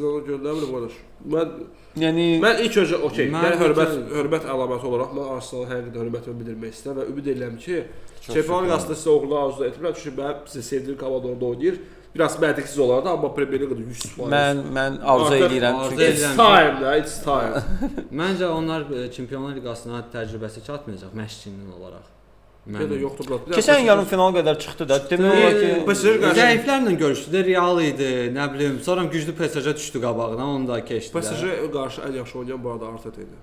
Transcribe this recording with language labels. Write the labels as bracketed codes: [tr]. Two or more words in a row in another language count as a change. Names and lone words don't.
[az] Onu göndərmir qardaş. Mən ilk öncə okey, yəni hörmət əlaməti olaraq mən Arsenalın həqiqətən hörmətimi bildirmək istəyirəm və ümid edirəm ki, Çempionlar Liqasında sizə uğurlar arzu etmirəm. Çünki mən sizə sevdiyim komanda orada oynayır. Biraz məntiqsiz olardı, amma Premier Liqada 100%. Mən arzu edirəm çünki [en] it's time da, it's time. [az] Məncə onlar Çempionlar Liqasına təcrübəsi çatmayacaq məşqçinin olaraq. Məndə yoxdur bura. Keçən yarım final qədər çıxdı da. Demək olar ki, zəiflərlə görüşdü, Real idi, nə bilim. Sonra güclü PSG düşdü qabağına, onu da keçdi. PSG qarşı ən yaxşı oynayan bu arada Arteta idi.